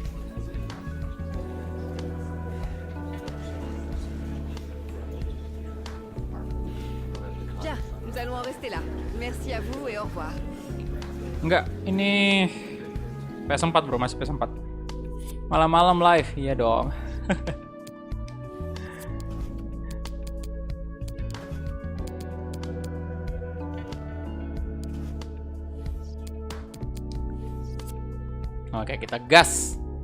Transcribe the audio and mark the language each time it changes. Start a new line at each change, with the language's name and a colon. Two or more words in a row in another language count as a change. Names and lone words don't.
French: Bien, nous allons en rester là. Merci à vous et au revoir.
Indonesian: Enggak, ini PS4 bro, masih PS4. Malam-malam live, iya dong. Oke, kita gas.